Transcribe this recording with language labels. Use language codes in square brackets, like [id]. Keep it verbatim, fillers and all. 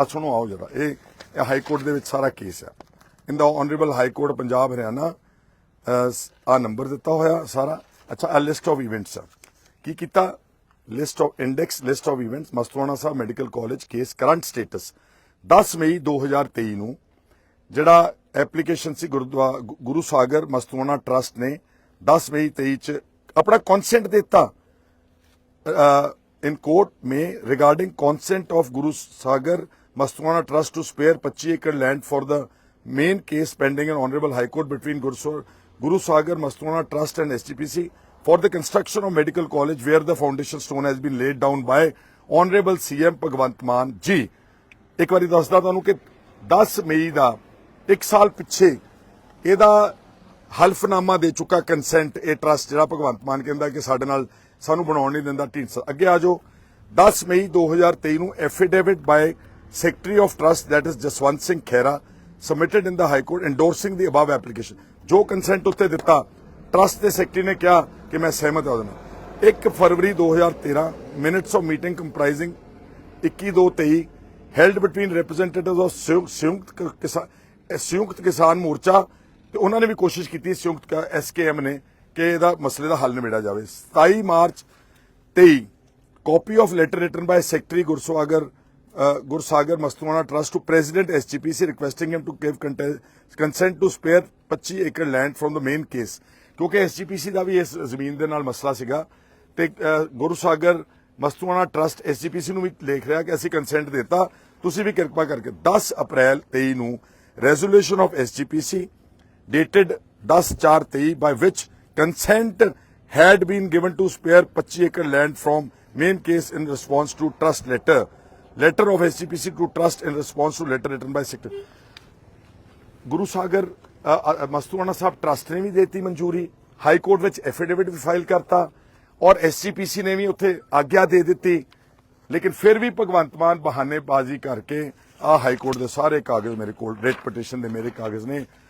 [pa] ਆ ਸੁਣੋ ਆਓ ਜਰਾ, ਇਹ ਇਹ ਹਾਈ ਕੋਰਟ ਦੇ ਵਿੱਚ ਸਾਰਾ ਕੇਸ ਹੈ। [en] in the honourable High Court [pa] Punjab Haryana, ਆ ਨੰਬਰ ਦਿੱਤਾ ਹੋਇਆ ਸਾਰਾ। [en] ਅੱਛਾ, ਆ list of events ਆ, [pa] ਕੀ ਕੀਤਾ, [en] List of index, list of events, Mastuana Sahib medical college case current status. [pa] ਦਸ ਮਈ ਦੋ ਹਜ਼ਾਰ ਤੇਈ ਨੂੰ ਜਿਹੜਾ ਐਪਲੀਕੇਸ਼ਨ ਸੀ ਗੁਰਦੁਆਰਾ ਗੁਰੂ ਸਾਗਰ ਮਸਤੂਆਣਾ ਟਰਸਟ ਨੇ ਦਸ ਮਈ ਤੇਈ ਚ ਆਪਣਾ ਕੰਸੈਂਟ ਦਿੱਤਾ [en] in court may regarding consent of Guru Sagar Mastwana Trust to spare twenty-five acre land for the main case pending in Honorable High Court between Guru Sa- Guru Sagar Mastwana Trust and S T P C for the construction of medical college where the foundation stone has been laid down by Honorable C M Bhagwant Mann ji. [pa] ਇੱਕ ਵਾਰੀ ਦੱਸਦਾ ਤੁਹਾਨੂੰ ਕਿ ਦਸ ਮਈ ਦਾ ਇੱਕ ਸਾਲ ਪਿੱਛੇ ਇਹਦਾ ਹਲਫਨਾਮਾ ਦੇ ਚੁੱਕਾ ਕੰਸੈਂਟ ਇਹ ਟਰਸਟ, ਜਿਹੜਾ ਭਗਵੰਤ ਮਾਨ ਕਹਿੰਦਾ ਕਿ ਸਾਡੇ ਨਾਲ ਸਾਨੂੰ ਬਣਾਉਣ ਨਹੀਂ ਦਿੰਦਾ ਢੀਂਡਸਾ। ਅੱਗੇ ਆ ਜਾਓ, ਦਸ ਮਈ ਦੋ ਹਜ਼ਾਰ ਤੇਈ ਨੂੰ [en] Affidavit by secretary of trust that is Jaswant Singh Khaira submitted in the High Court endorsing the above application. [pa] ਜੋ ਕੰਸੈਂਟ ਉੱਤੇ ਦਿੱਤਾ ਟਰਸਟ ਦੇ ਸੈਕਟਰੀ ਨੇ ਕਿਹਾ ਕਿ ਮੈਂ ਸਹਿਮਤ ਹਾਂ ਉਹਦੇ ਨਾਲ। ਇੱਕ ਫਰਵਰੀ ਦੋ ਹਜ਼ਾਰ ਤੇਰਾਂ [en] minutes of meeting comprising [pa] ਇੱਕੀ ਦੋ ਤੇਈ [en] held between representatives of [pa] ਸੰਯੁ- ਸੰਯੁਕਤ ਕ- ਕਿਸਾ- ਅਹ ਸੰਯੁਕਤ ਕਿਸਾਨ ਮੋਰਚਾ, ਤੇ ਉਹਨਾਂ ਨੇ ਵੀ ਕੋਸ਼ਿਸ਼ ਕੀਤੀ ਸੰਯੁਕਤ ਐਸਕੇਐਮ ਨੇ ਕਿ ਇਹਦਾ ਮਸਲੇ ਦਾ ਹੱਲ ਨਿਬੇੜਿਆ ਜਾਵੇ। ਸਤਾਈ ਮਾਰਚ ਤੇਈ [en] copy of letter written by Secretary Gursagar uh, Gursagar Mastwana Trust to President S G P C requesting him to give conte- consent to spare twenty-five acre land from the main case [pa] ਕਿਉਂਕਿ S G P C ਦਾ ਵੀ ਇਸ ਜ਼ਮੀਨ ਦੇ ਨਾਲ ਮਸਲਾ ਸੀਗਾ ਤੇ ਅ, Gursagar Mastuana trust S G P C ਨੂੰ ਵੀ ਲੇਖ ਰਿਹਾ ਕਿ ਅਸੀਂ ਕੰਸੈਂਟ ਦਿੱਤਾ, ਤੁਸੀਂ ਵੀ ਕਿਰਪਾ ਕਰਕੇ। ਦਸ ਅਪ੍ਰੈਲ ਤੇਈ ਨੂੰ [en] resolution of S G P C dated ten four twenty by which consent had been given to spare twenty-five acre land from main case in response to trust letter. Letter of S G P C to trust in response to letter written by secretary. [pa] Guru Sagar Mastuana Sahib trust ਨੇ ਵੀ ਦੇਤੀ ਮਨਜ਼ੂਰੀ, high court ਵਿੱਚ affidavit ਵੀ file ਕਰਤਾ ਔਰ SGPC ਨੇ ਵੀ ਉੱਥੇ ਆਗਿਆ ਦੇ ਦਿੱਤੀ, ਲੇਕਿਨ ਫਿਰ ਵੀ ਭਗਵੰਤ ਮਾਨ ਬਹਾਨੇਬਾਜ਼ੀ ਕਰਕੇ ਆ ਹਾਈ ਕੋਰਟ ਦੇ ਸਾਰੇ ਕਾਗਜ਼ ਮੇਰੇ ਕੋਲ, ਰੇਟ ਪਟੀਸ਼ਨ ਦੇ ਮੇਰੇ ਕਾਗਜ਼ ਨੇ।